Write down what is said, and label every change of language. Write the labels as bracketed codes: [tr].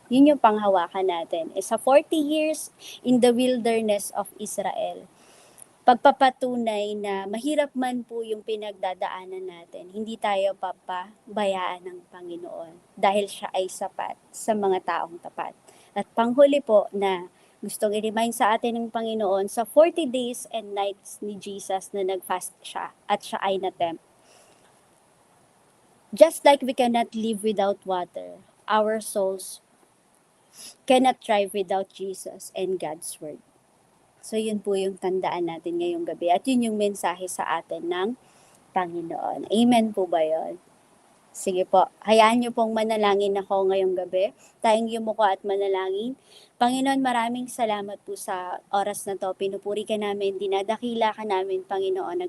[tl] Yun yung panghawakan natin. Sa [en] 40 years in the wilderness of Israel, [tl] pagpapatunay na mahirap man po yung pinagdadaanan natin, hindi tayo papabayaan ng Panginoon dahil siya ay sapat sa mga taong tapat. At panghuli po na gustong i-remind sa atin ng Panginoon, sa [en] 40 days and nights [tl] ni Jesus na nag-fast siya at siya ay na-tempt. [en] Just like we cannot live without water, our souls cannot thrive without Jesus and God's Word. [tl] So, yun po yung tandaan natin ngayong gabi. At yun yung mensahe sa atin ng Panginoon. Amen po ba yun? Sige po, hayaan niyo pong manalangin ako ngayong gabi. Tayong yumuko at manalangin. Panginoon, maraming salamat po sa oras na to. Pinupuri ka namin, dinadakila ka namin, Panginoon.